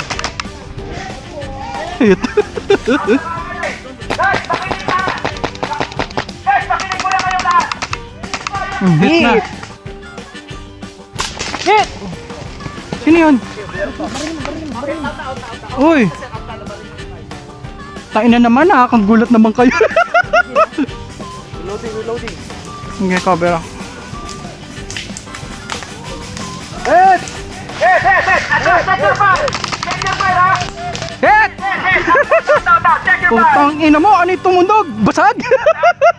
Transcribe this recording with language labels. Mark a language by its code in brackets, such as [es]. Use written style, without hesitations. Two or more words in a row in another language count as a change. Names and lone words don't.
[tl] Hit. Hit na. [en] Hit! [tl] Sino yun? Uy! Tain na naman, nakakagulat naman kayo. [en] Reloading. [tl] Sige, cover ako. [en] Hit! Check your fire! Check your fire, ha! Hit! Check your [tl] Putang ina mo, ano itong mundog? Basag?